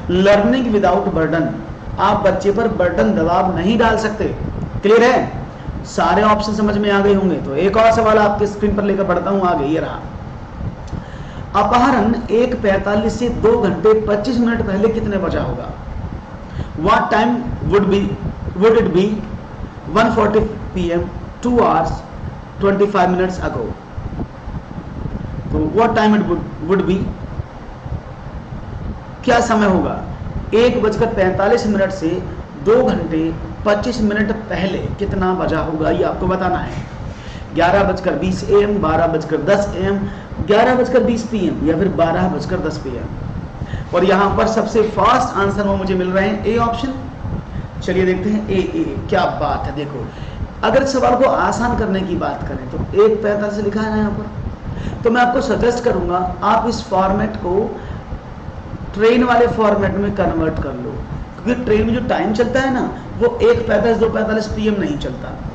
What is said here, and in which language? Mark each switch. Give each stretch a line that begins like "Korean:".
Hindi: Learning without burden. आप बच्चे पर बर्डन, दबाव नहीं डाल सकते। क्लियर है? सारे ऑप्शन समझ में आ गए होंगे। तो एक और सवाल आपके स्क्रीन पर लेकर बढ़ता हूं आगे, ये रहा। अपहरण 1:45 से 2 घंटे 25 मिनट पहले कितने बजा होगा?
English: What time would it be 1:40 PM 2 hours 25 minutes ago?
Hindi: तो
English: what time it would be,
Hindi: क्या समय होगा 1:45 से 2 घंटे 25 मिनट पहले कितना बजा होगा, ये आपको बताना है। 11:20 AM, 12:10 AM, 11:20 PM या फिर 12:10 PM। और यहां पर सबसे फास्ट आंसर वो मुझे मिल रहे हैं ए ऑप्शन। चलिए देखते हैं ए। क्या बात है। देखो, अगर सवाल को आसान करने की बात करें तो 1:45 से लिखा है ना यहाँ पर, तो मैं आपको सजेस्ट करूंगा आप इस फॉर्मेट को ट्रेन वाले फॉर्मेट में कन्वर्ट कर लो, क्योंकि ट्रेन में जो टाइम चलता है ना वो 1:45 2:45 PM नहीं चलता।